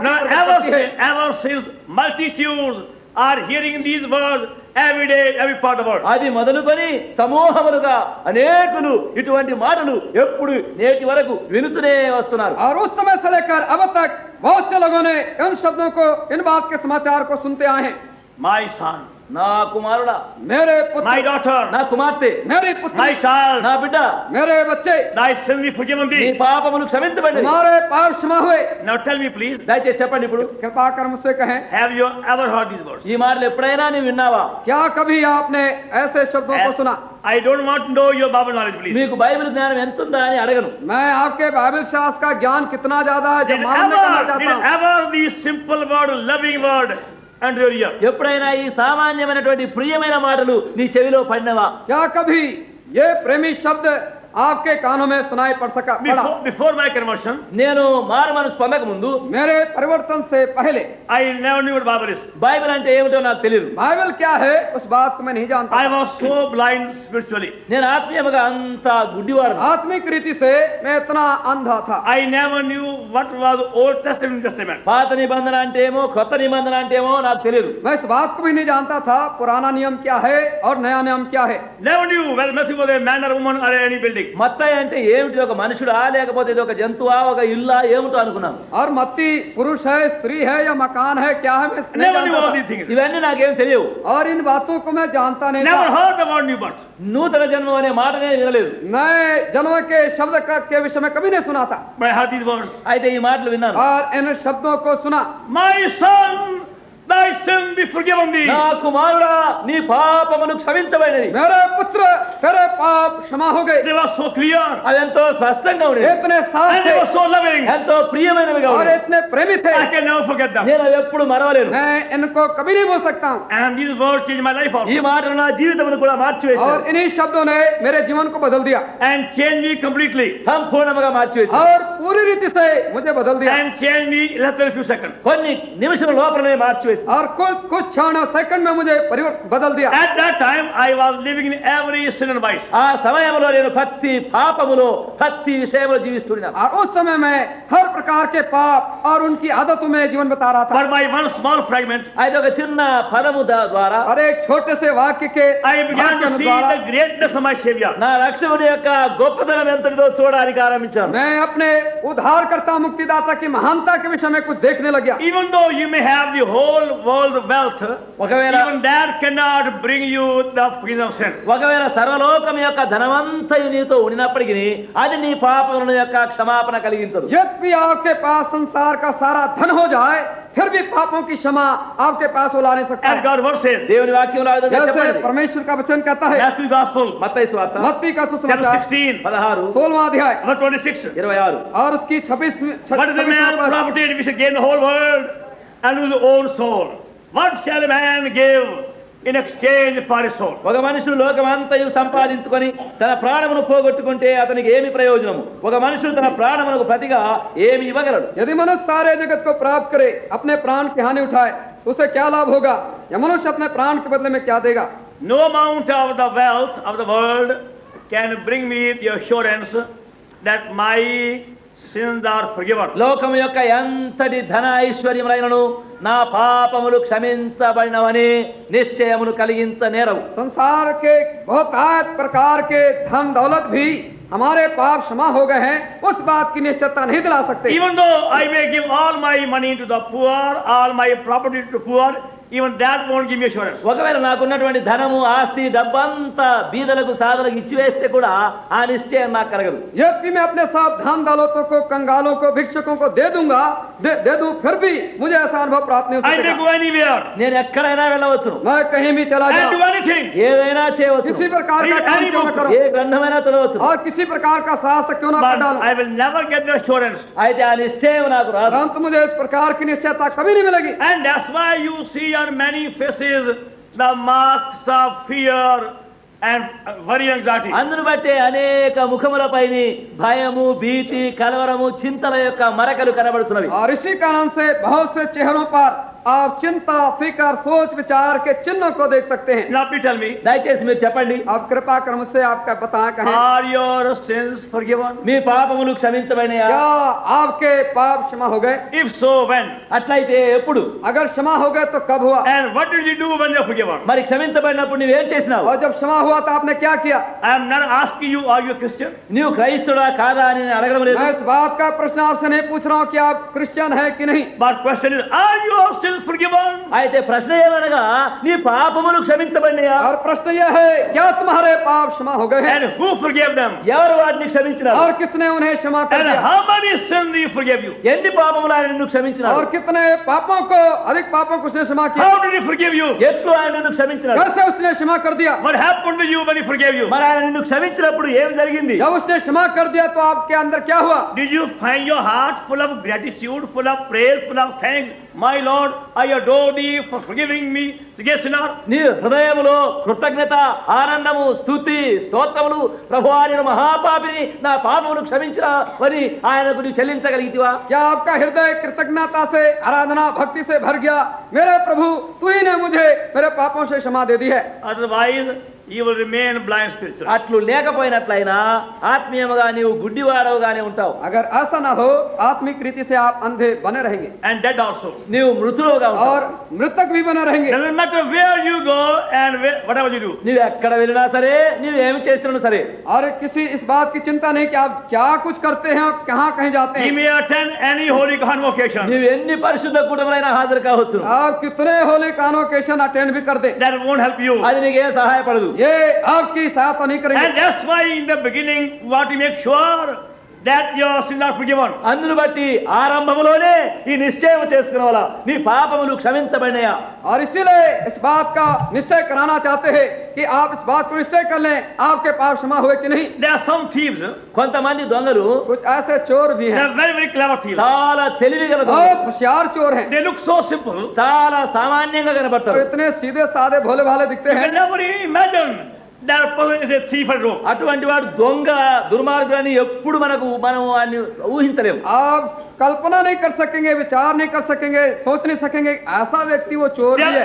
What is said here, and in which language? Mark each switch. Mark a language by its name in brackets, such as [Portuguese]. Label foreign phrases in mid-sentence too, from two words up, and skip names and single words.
[English] Now [Hindi] है। [English] ever since multitudes are hearing these words every day, every part of the world. [Telugu] అది మొదలుకొని సమూహములుగా అనేకులు ఇటువంటి మాటలు ఎప్పుడు నేటి వరకు వినుచునే వస్తున్నారు. [Hindi] और उस समय से लेकर अब तक बहुत से लोगों ने इन शब्दों को इन बात के समाचार को सुनते आए हैं। [English] My son, [Telugu] నా కుమారుడా, [Hindi] मेरे [English] my [Hindi] पुत्र [English] daughter, [Telugu] నా కుమార్తె, [Hindi] मेरी [English] my [Hindi] पुत्री [English] child, [Telugu] నా బిడ్డ [Hindi] मेरे बच्चे [English] thy sin be forgiven [Telugu] నీ [English] thee. [Telugu] పాపములు క్షమించబడినవి. [Hindi] तुम्हारे पाप क्षमा हुए। [English] Now tell me please, [Telugu] దయచేసి చెప్పండి, ఇప్పుడు [Hindi] कृपा कर मुझसे कहें [English] have you ever heard these words? [Telugu] ఈ మాటలు ఎప్పుడైనా నీవు విన్నావా? [Hindi] क्या कभी आपने ऐसे शब्दों को सुना? [English] I don't want to know your Bible knowledge, please. [Telugu] మీకు బైబిల్ జ్ఞానం ఎంత ఉందా అని అడగను. [Hindi] मैं आपके बाइबल शास्त्र का ज्ञान कितना ज्यादा है जो [English] Did [Hindi] मालूम नहीं करना [English] ever, [Hindi] चाहता [English] did [Hindi] हूँ। [English] ever these simple word, loving word, enter your ear? [Telugu] ఎప్పుడైనా ఈ సామాన్యమైనటువంటి ప్రియమైన మాటలు నీ చెవిలో పడినవా? [Hindi] क्या कभी ये प्रेमी शब्द आपके कानों में सुनाई पड़ सका पड़ा? [English] Before my conversion, [Telugu] నేను మారు మనసు పొందక ముందు [Hindi] मेरे परिवर्तन से पहले [English] I never knew what Bible is. [Telugu] బైబిల్ అంటే ఏమిటో నాకు తెలియదు. [Hindi] बाइबल क्या है उस बात को मैं नहीं जानता। [English] I was so blind spiritually. [Telugu] నేను ఆత్మీయముగా అంత గుడ్డివాడు. [Hindi] आत्मिक रीति से मैं इतना अंधा था। [English] I never knew what was Old Testament and New Testament. [Telugu] పాత నిబంధన అంటే ఏమో, కొత్త నిబంధన అంటే ఏమో నాకు తెలియదు. [Hindi] मैं इस बात को भी नहीं जानता था पुराना नियम क्या है और नया नियम क्या है। [English] Never knew whether Messi was a man or woman or any building. building. [Telugu] మత్తయి అంటే ఏమిటి? ఒక మనుషుడా లేకపోతే ఇది ఒక జంతువా ఒక ఇల్లా ఏమిటో అనుకున్నాను. [Hindi] और मत्ती पुरुष है, स्त्री है या मकान है, क्या है मैं नहीं [English] Never knew [Hindi] जानता [English] all [Hindi] था। [English] these things. [Telugu] ఇవన్నీ నాకేం తెలియవు. [Hindi] और इन बातों को मैं जानता नहीं [English] Never [Hindi] था। [English] heard about new birth. [Telugu] నూతన జన్మ అనే మాటనే వినలేదు. [Hindi] नए जन्म के शब्द के विषय में कभी नहीं सुना था, [English] But I heard these words. [Telugu] అయితే ఈ మాటలు విన్నాను. [Hindi] और इन शब्दों को सुना। [English] My son, thy sin be forgiven thee. [Telugu] నా కుమారుడా నీ పాపములు క్షమించబడినవి. [Hindi] मेरे पुत्र तेरे पाप क्षमा हो गए। [English] They were so clear. [Telugu] అవి ఎంతో స్పష్టంగా ఉండేవి, [Hindi] इतने साफ [English] And [Hindi] थे [English] they were so loving. [Telugu] ఎంతో ప్రియమైనవిగా [Hindi] और [Telugu] ఉండేవి. [Hindi] इतने प्रेमी थे, [English] I can never forget them. [Telugu] నేను అవి ఎప్పుడు మరవలేను. [Hindi] मैं इनको कभी नहीं भूल सकता हूँ। [English] And these words changed my life [Telugu] ఈ [English] also. [Telugu] మాటలు నా జీవితమును కూడా [Hindi] और [Telugu] మార్చివేశారు, [Hindi] इन्हीं शब्दों ने मेरे जीवन को बदल दिया [English] And changed me completely. [Telugu] సంపూర్ణముగా మార్చివేశారు. [Hindi] और पूरी रीति से मुझे बदल दिया। [English] And changed me in less than a few seconds. [Telugu] కొన్ని నిమిషాల లోపలనే మార్చివేశారు. [Hindi] और कुछ क्षण सेकंड में मुझे परिवर्तन बदल दिया। [English] At that time, I was living in every sin and vice. [Telugu] ఆ సమయంలో నేను ప్రతి పాపములో ప్రతి విషయంలో జీవిస్తున్నాను. [Hindi] और उस समय में हर प्रकार के पाप और उनकी आदतों में जीवन बता रहा था। [English] But by one small fragment, [Telugu] అయితే ఒక చిన్న పదము ద్వారా [Hindi] और एक छोटे से वाक्य के [English] I began [Hindi] वाक्य [English] to see [Hindi] द्वारा [English] the greatness of my Savior. [Telugu] నా రక్షకుని యొక్క గొప్పతనం ఎంతటిదో చూడడానికి ఆరంభించాను. [Hindi] मैं अपने उद्धारकर्ता मुक्तिदाता की महानता के विषय में कुछ देखने लग गया। [English] Even though you may have the whole world wealth, [Telugu] ఒకవేళ [English] even that cannot bring you the forgiveness of sin. [Telugu] ఒకవేళ సర్వలోకం యొక్క ధనవంతయు నీతో ఉండినప్పటికీ అది నీ పాపముల యొక్క క్షమాపణ కలిగించదు. [Hindi] यद्यपि आपके पास संसार का सारा धन हो जाए, फिर भी पापों की क्षमा आपके पास वो ला नहीं सकता [English] As [Hindi] है। [English] God's word says, [Telugu] దేవుని వాక్యంలో ఆ విధంగా [Hindi] जैसे [Telugu] చెప్పబడింది. [Hindi] परमेश्वर का वचन कहता है, [English] Matthew's Gospel, [Telugu] మత్తయి సువార్త [Hindi] मत्ती का [English] chapter [Hindi] सुसमाचार [English] 16, [Telugu] 16 [Hindi] 16वां अध्याय [English] 26. [Telugu] 26 [Hindi] और उसकी 26 [English] What is a man profited if he gain the whole world and lose his own soul? What shall a man give in exchange for his soul? [Telugu] ఒక మనుషుడు లోకమంతయు సంపాదించుకొని తన ప్రాణమును పోగొట్టుకుంటే అతనికి ఏమి ప్రయోజనము? ఒక మనుషుడు తన ప్రాణమునకు ప్రతిగా ఏమి ఇవ్వగలడు? [Hindi] यदि मनुष्य सारे जगत को प्राप्त करे, अपने प्राण की हानि उठाए, तो उसे क्या लाभ होगा? या मनुष्य अपने प्राण के बदले में क्या देगा? [English] No amount of the wealth of the world can bring me the assurance that my sins are forgiven. [Telugu] లోకము యొక్క ఎంతటి ధన ఐశ్వర్యములైనను నా పాపములు క్షమించబడినవని నిశ్చయమును కలిగించ నేరవు. [Hindi] संसार के बहुत प्रकार के धन दौलत भी हमारे पाप क्षमा हो गए हैं, उस बात की निश्चयता नहीं दिला सकते। [English] Even though I may give all my money to the poor, all my property to the poor, even that won't give me assurance. [Telugu] ఒకవేళ నాకున్నటువంటి ధనము ఆస్తి డబ్బంతా బీదలకు సాధలకు ఇచ్చివేస్తే కూడా ఆ నిశ్చయం నాకు కలగదు. [Hindi] यद्यपि मैं अपने सब धन दौलतों को कंगालों को भिक्षुकों को दे दूंगा, दे दूं, फिर भी मुझे ऐसा अनुभव प्राप्त नहीं हो [English] I may [Hindi] सकेगा। [English] go anywhere [Telugu] నేను ఎక్కడైనా వెళ్ళవచ్చును, [Hindi] मैं कहीं भी चला [English] and do [Hindi] जाऊं, [English] anything. [Telugu] ఏదైనా చేయవచ్చు, [Hindi] किसी प्रकार का [English] Read [Hindi] काम [English] any [Hindi] क्यों न [English] book. [Hindi] करो [Telugu] ఏ గ్రంథమైనా చదవచ్చు, [Hindi] और किसी प्रकार का शास्त्र क्यों न पढ़ [English] But [Hindi] डालूं, [English] I will never get the assurance. [Telugu] అయితే ఆ నిశ్చయం నాకు రాదు. [Hindi] परंतु मुझे इस प्रकार की निश्चयता कभी नहीं मिलेगी। [English] And that's why you see on many faces the marks of fear and worry and anxiety. [Telugu] అందును బట్టి అనేక ముఖములపైని భయము భీతి కలవరము చింతల యొక్క మరకలు కనబడుతున్నవి. [Hindi] और इसी कारण से बहुत से चेहरों पर आप चिंता फिकर सोच विचार के चिन्हों को देख सकते हैं। [English] Now please tell me, [Telugu] దయచేసి మీరు చెప్పండి, [Hindi] आप कृपा क्रम से आपका बताएं कहें, [English] are your sins forgiven? [Telugu] మీ పాపములు క్షమించబడినయా? [Hindi] क्या आपके पाप क्षमा हो गए? [English] If so, when? [Telugu] అట్లయితే ఎప్పుడు? [Hindi] अगर क्षमा हो गए तो कब हुआ? [English] And what did you do when they were forgiven? [Telugu] మరి క్షమించబడినప్పుడు నువ్వేం చేసినావు? [Hindi] और जब क्षमा हुआ तो आपने क्या किया? [English] I am not asking you, are you a Christian? [Telugu] నీవు క్రైస్తవుడా కాదా అని నేను అడగడం లేదు. [Hindi] मैं इस बात का प्रश्न आपसे नहीं पूछ रहा हूँ कि आप क्रिश्चियन है कि नहीं, [English] But question is, are your sins forgiven? [Telugu] అయితే ప్రశ్న ఏమనగా నీ పాపములు క్షమించబడినయా? [Hindi] और प्रश्न यह है, क्या तुम्हारे पाप क्षमा हो गए हैं? [English] And who forgave them? [Telugu] ఎవరు వాటిని క్షమించినారు? [Hindi] और किसने उन्हें क्षमा कर [English] And [Hindi] दिया? [English] how many sins he forgave you? [Telugu] ఎన్ని పాపములు ఆయన నిన్ను క్షమించినారు? [Hindi] और कितने पापों को, अधिक पापों को उसने क्षमा किया? [English] How did he forgive you? [Telugu] ఎట్లు ఆయన నిన్ను క్షమించినారు? [Hindi] कैसे उसने क्षमा कर दिया? [English] What happened to you when he forgave you? [Telugu] మరి ఆయన నిన్ను క్షమించినప్పుడు ఏం జరిగింది? [Hindi] जब उसने क्षमा कर दिया तो आपके अंदर क्या हुआ? [English] Did you find your heart full of gratitude, full of praise, full of thanks? My Lord, I adore thee for forgiving me, the sinner. [Telugu] నీ హృదయములో కృతజ్ఞత ఆనందము స్తుతి స్తోత్రములు ప్రభువా నేను మహాపాపిని నా పాపములు క్షమించిరా అని ఆయనకు నీవు చెల్లించగలిగితివా? [Hindi] क्या आपका हृदय कृतज्ञता से आराधना भक्ति से भर गया? मेरे प्रभु, तू ही ने मुझे मेरे पापों से क्षमा दे दी है। [English] Otherwise, you will remain blind spiritually. [Telugu] అట్లు లేకపోయినట్లయినా ఆత్మీయముగా నీవు గుడ్డివాడవుగానే ఉంటావు. [Hindi] अगर ऐसा ना हो आत्मिक रीति से आप अंधे बने रहेंगे [English] And dead also. [Telugu] నీవు మృతులుగా ఉంటావు. [Hindi] और मृतक भी बने रहेंगे. [English] Doesn't matter where you go and whatever you do. [Telugu] నీవు ఎక్కడ వెళ్ళినా సరే, నీవు ఏమి చేసినా సరే, [Hindi] और किसी इस बात की चिंता नहीं कि आप क्या कुछ करते हैं और कहाँ कहीं जाते [English] You [Hindi] हैं. [English] may attend any holy convocation. [Telugu] నీవు ఎన్ని పరిశుద్ధ కూటములైనా హాజరు కావచ్చు. [Hindi] आप कितने [English] holy convocation attend [Hindi] भी कर दे, [English] That won't help you. [Telugu] అది నీకేం సహాయపడదు. [Hindi] ये आपकी सहायता नहीं करेंगे. [English] And that's why in the beginning we want to make sure that your sins are forgiven. [Telugu] అందును బట్టి ఆరంభములోనే ఈ నిశ్చయం చేసుకునేవాళ్ళ నీ పాపములు క్షమించబడినయా. [Hindi] और इसीलिए इस बात का निश्चय कराना चाहते हैं कि आप इस बात को निश्चय कर लें आपके पाप क्षमा हुए कि नहीं. [English] There are some thieves. [Telugu] కొంతమంది దొంగలు [Hindi] कुछ ऐसे चोर भी [English] They [Hindi] हैं, [English] are very, very clever thieves. [Telugu] చాలా తెలివిగల [Hindi] बहुत [Telugu] దొంగలు, [Hindi] होशियार चोर हैं, [English] They look so simple. [Telugu] చాలా సామాన్యంగా [Hindi] तो [Telugu] కనబడతారు. [Hindi] इतने सीधे साधे भोले भाले दिखते [English] You [Hindi] हैं. [English] can never imagine that person is a thief and rogue. [Telugu] అటువంటి వాడు దొంగ దుర్మార్గులని ఎప్పుడు మనం వాడిని ఊహించలేము. [Hindi] आप कल्पना नहीं कर सकेंगे, विचार नहीं कर सकेंगे, सोच नहीं सकेंगे ऐसा व्यक्ति वो चोर भी है.